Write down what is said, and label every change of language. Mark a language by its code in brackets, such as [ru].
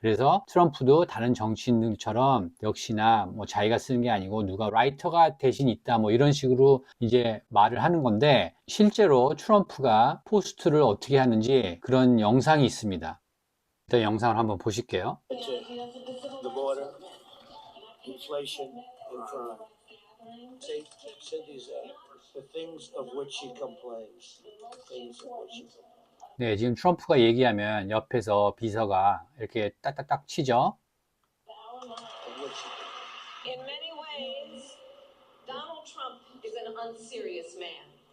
[ko] 그래서 트럼프도 다른 정치인들처럼 역시나 뭐 자기가 쓰는 게 아니고 누가 라이터가 대신 있다 뭐 이런 식으로 이제 말을 하는 건데, 실제로 트럼프가 포스트를 어떻게 하는지 그런 영상이 있습니다. 일단 영상을 한번 보실게요. [en] The border, inflation, and crime. Said these the things of which she complains. Things of which she complains. [ko] 지금 트럼프가 얘기하면 옆에서 비서가 이렇게 딱딱딱 치죠. [en] In many ways, Donald Trump is an unserious man.